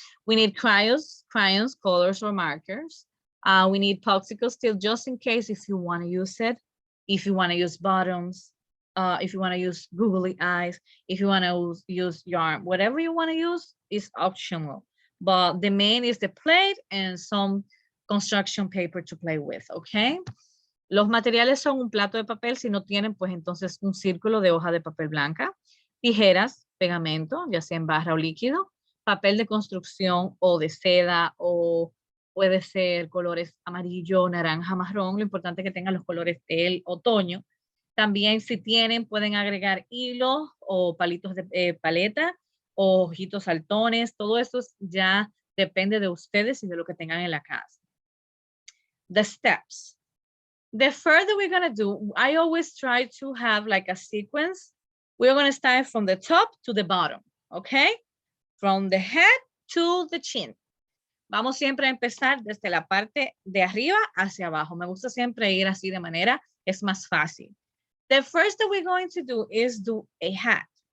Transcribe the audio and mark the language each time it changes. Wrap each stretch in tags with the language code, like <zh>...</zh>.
<en>We need crayons, colors, or markers. We need popsicle still, just in case if you want to use it. If you want to use bottoms, if you want to use googly eyes, if you want to use yarn, whatever you want to use is optional. But the main is the plate and some construction paper to play with, okay?</en> <es>Los materiales son un plato de papel, si no tienen, pues entonces un círculo de hoja de papel blanca, tijeras, pegamento, ya sea en barra o líquido, papel de construcción o de seda o puede ser colores amarillo, naranja, marrón, lo importante es que tengan los colores del otoño. También si tienen, pueden agregar hilos o palitos de paleta o ojitos saltones, todo eso ya depende de ustedes y de lo que tengan en la casa.</es> <en>The steps. The first that we're gonna do, I always try to have like a sequence. We're gonna start from the top to the bottom, okay? From the head to the chin.</en> <es>Vamos siempre a empezar desde la parte de arriba hacia abajo. Me gusta siempre ir así de manera, es más fácil.</es> <en>The first that we're going to do is do a hat.</en>